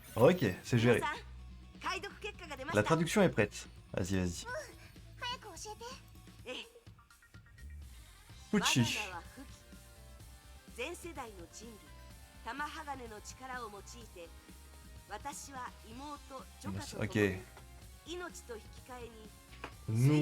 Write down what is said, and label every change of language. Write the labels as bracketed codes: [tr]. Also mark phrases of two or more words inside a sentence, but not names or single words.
[fr] Ok, c'est [ja] 皆 [fr] géré. [ja] さん解読結果が出まし [fr] La [ja] た。 [fr] traduction est prête. Vas-y, vas-y. [ja] 早く教えて。ええ Fuchi. 我が名はフキ。前世代の人類玉鋼の力を用いて、私は妹ジョカと共に Ok. 命と引き換えに